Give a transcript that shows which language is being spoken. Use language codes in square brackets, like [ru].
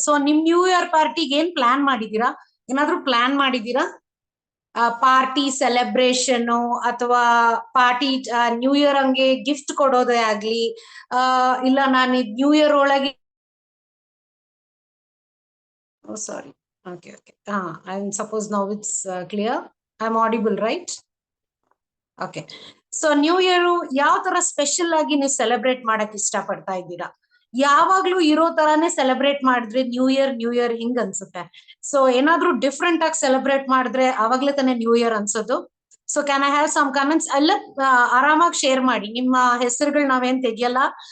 [kn] So ನಿಮ್ new year ಪಾರ್ಟಿಗೆ ಏನ್ ಪ್ಲಾನ್ ಮಾಡಿದೀರಾ? ಏನಾದ್ರೂ ಪ್ಲಾನ್ ಮಾಡಿದೀರಾ? ಪಾರ್ಟಿ ಸೆಲೆಬ್ರೇಷನ್ ಅಥವಾ ಪಾರ್ಟಿ ನ್ಯೂ ಇಯರ್ ಹಂಗೆ ಗಿಫ್ಟ್ ಕೊಡೋದೇ ಆಗ್ಲಿ, ಇಲ್ಲ ನಾನು ನ್ಯೂ ಇಯರ್ ಒಳಗೆ [en] Oh, sorry. Okay. And suppose now it's clear. I'm audible, right? Okay. [kn] So new year ಯಾವ ತರ ಸ್ಪೆಷಲ್ ಆಗಿ ನೀವು ಸೆಲೆಬ್ರೇಟ್ ಮಾಡಕ್ ಇಷ್ಟ ಪಡ್ತಾ ಇದ್ದೀರಾ? ಯಾವಾಗ್ಲೂ ಇರೋ ತರಾನೇ ಸೆಲೆಬ್ರೇಟ್ ಮಾಡಿದ್ರೆ ನ್ಯೂ ಇಯರ್ ಹಿಂಗ್ ಅನ್ಸುತ್ತೆ. ಸೊ ಏನಾದ್ರೂ ಡಿಫ್ರೆಂಟ್ ಆಗಿ ಸೆಲೆಬ್ರೇಟ್ ಮಾಡಿದ್ರೆ ಅವಾಗ್ಲೇ ತಾನೇ ನ್ಯೂ ಇಯರ್ ಅನ್ಸೋದು. [en] So can I have some comments? [kn] ಎಲ್ಲ ಆರಾಮಾಗಿ ಶೇರ್ ಮಾಡಿ. ನಿಮ್ಮ ಹೆಸರುಗಳು ನಾವೇನ್ ತೆಗಿಯಲ್ಲ.